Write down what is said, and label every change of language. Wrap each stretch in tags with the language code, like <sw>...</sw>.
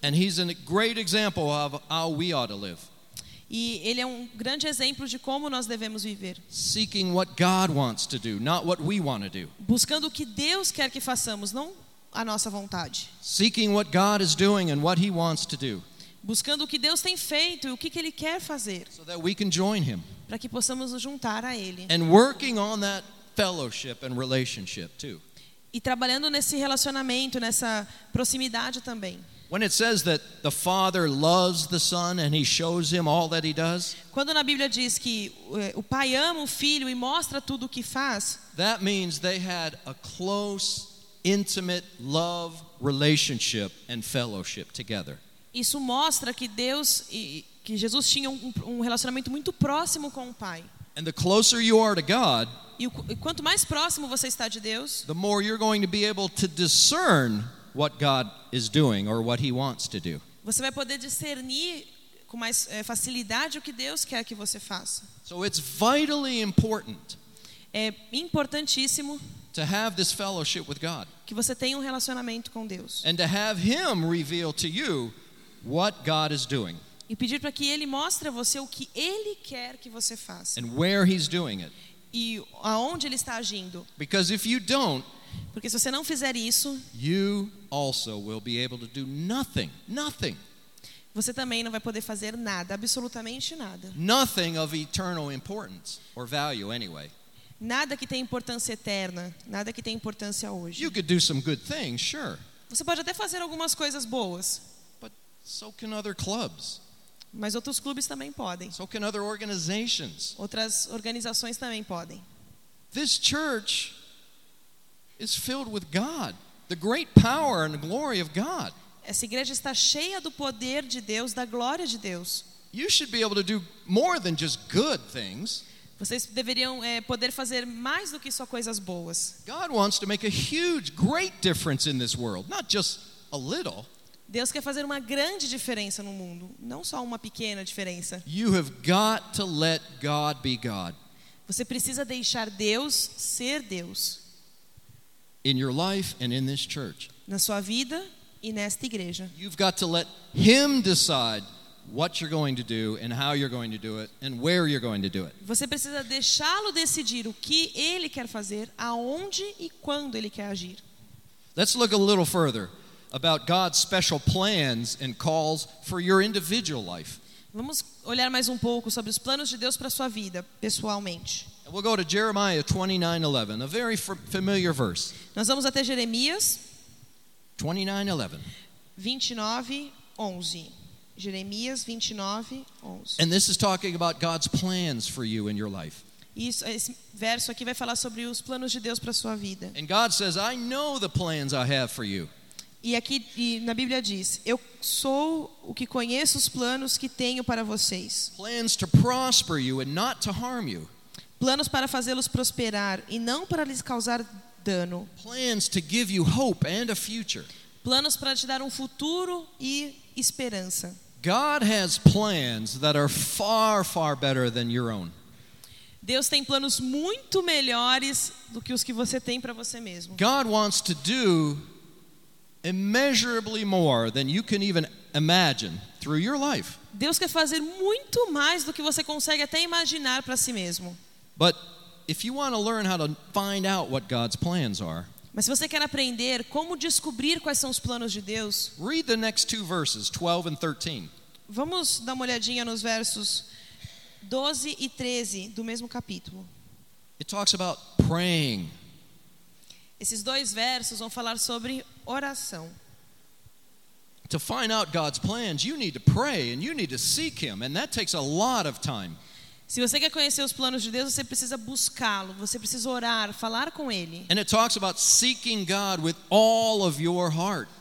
<en>And he's a great example of how we ought to live.</en> <pt>E ele é um grande exemplo de como nós devemos viver.</pt> <en>Seeking what God wants to do, not what we want to do.</en> <pt>Buscando o que Deus quer que façamos, não a nossa vontade.</pt> <en>Seeking what God is doing and what he wants to do.</en> <pt>Buscando o que Deus tem feito e o que ele quer fazer.</pt> <en>So that we can join him.</en> <pt>Para que possamos nos juntar a ele.</pt> <en>And working on that fellowship and relationship too.</en> <pt>E trabalhando nesse relacionamento, nessa proximidade também.</pt> <en>When it says that the Father loves the Son and he shows him all that he does,</en> <pt>quando na Bíblia diz que o Pai ama o Filho e mostra tudo o que faz,</pt> <en>that means they had a close, intimate love relationship and fellowship together.</en> <pt>Isso mostra que Deus e que Jesus tinham um relacionamento muito próximo com o Pai.</pt> <en>And the closer you are to God,</en> <pt>e quanto mais próximo você está de Deus,</pt> <en>the more you're going to be able to discern what God is doing or what he wants to do.</en> <pt>Você vai poder discernir com mais facilidade o que Deus quer que você faça.</pt> <en>So it's vitally important.</en> <pt>É importantíssimo</pt> <en>to have this fellowship with God.</en> <pt>Que você tenha um relacionamento com Deus.</pt> <en>And to have him reveal to you what God is doing.</en> <pt>E pedir para que ele mostre a você o que ele quer que você faça.</pt> <en>And where he's doing it.</en> <pt>E aonde ele está agindo.</pt> <en>Because if you don't,</en> <pt>porque se você não fizer isso,</pt> <en>you also will be able to do nothing, nothing.</en> <pt>Você também não vai poder fazer nada, absolutamente nada.</pt> <en>Nothing of eternal importance or value anyway.</en> <pt>Nada que tenha importância eterna, nada que tenha importância hoje.</pt> <en>You could do some good things, sure.</en> <pt>Você pode até fazer algumas coisas boas.</pt> <en>But so can other clubs.</en> <pt>Mas outros clubes também podem.</pt> <en>So can other organizations.</en> <pt>Outras organizações também podem.</pt> <en>This church is filled with God, the great power and glory of God.</en> <pt>Essa igreja está cheia do poder de Deus, da glória de Deus.</pt> <en>You should be able to do more than just good things.</en> <pt>Vocês deveriam poder fazer mais do que só coisas boas.</pt> <en>God wants to make a huge, great difference in this world, not just a little.</en> <pt>Deus quer fazer uma grande diferença no mundo, não só uma pequena diferença.</pt> <en>You have got to let God be God.</en> <pt>Você precisa deixar Deus ser Deus.</pt> <en>In your life and in this church.</en> <pt>Na sua vida e nesta igreja.</pt> <en>You've got to let him decide what you're going to do and how you're going to do it and where you're going to do it.</en> <pt>Você precisa deixá-lo decidir o que ele quer fazer, aonde e quando ele quer agir.</pt> <en>Let's look a little further about God's special plans and calls for your individual life.</en> <pt>Vamos olhar mais um pouco sobre os planos de Deus para sua vida, pessoalmente.</pt> <en>We'll go to Jeremiah 29:11, a very familiar verse.</en> <pt>Nós vamos até Jeremias 29:11. Jeremias 29:11.</pt> <en>And this is talking about God's plans for you in your life.</en> <pt>Isso, esse verso aqui vai falar sobre os planos de Deus para sua vida.</pt> <en>And God says, "I know the plans I have for you."</en> <pt>E aqui e na Bíblia diz, eu sou o que conheço os planos que tenho para vocês.</pt> <en>Plans to prosper you and not to harm you.</en> <pt>Planos para fazê-los prosperar e não para lhes causar dano.</pt> <en>Plans to give you hope and a future.</en> <pt>Planos para te dar um futuro e esperança.</pt> <en>God has plans that are far, far better than your own.</en> <pt>Deus tem planos muito melhores do que os que você tem para você mesmo.</pt> <en>God wants to do immeasurably more than you can even imagine through your life.</en> <pt>Deus quer fazer muito mais do que você consegue até imaginar para si mesmo.</pt> <en>But if you want to learn how to find out what God's plans are,</en> <pt>mas se você quer aprender como descobrir quais são os planos de Deus,</pt> <en>read the next two verses, 12 and 13.</en> <pt>Vamos dar uma olhadinha nos versos 12 e 13 do mesmo capítulo.</pt> <en>It talks about praying.</en> <pt>Esses dois versos vão falar sobre oração.</pt> <en>To find out God's plans, you need to pray and you need to seek him, and that takes a lot of time.</en> <pt>Se você quer conhecer os planos de Deus, você precisa buscá-lo, você precisa orar, falar com ele.</pt> <en>And it talks about seeking God with all of your heart.</en>